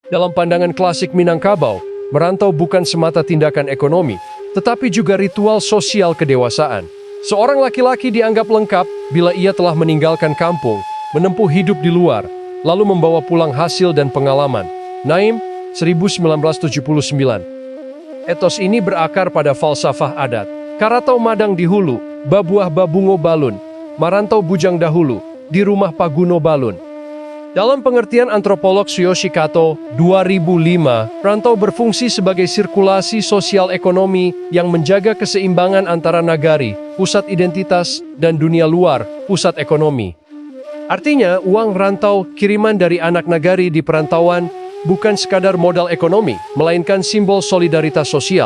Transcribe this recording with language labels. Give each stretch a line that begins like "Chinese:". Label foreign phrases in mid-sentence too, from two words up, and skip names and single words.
Indonesian: Dalam pandangan klasik Minangkabau, merantau bukan semata tindakan ekonomi, tetapi juga ritual sosial kedewasaan. Seorang laki-laki dianggap lengkap bila ia telah meninggalkan kampung, menempuh hidup di luar, lalu membawa pulang hasil dan pengalaman. Naim, 1979. Etos ini berakar pada falsafah adat.
Minangkabau: Karatau madang di hulu, babuah babungo balun, marantau bujang dahulu, di rumah Paguno balun.
Indonesian: Dalam pengertian antropolog Tsuyoshi Kato, 2005, rantau berfungsi sebagai sirkulasi sosial ekonomi yang menjaga keseimbangan antara nagari, pusat identitas, dan dunia luar, pusat ekonomi. Artinya, uang rantau kiriman dari anak nagari di perantauan bukan sekadar modal ekonomi, melainkan simbol solidaritas sosial.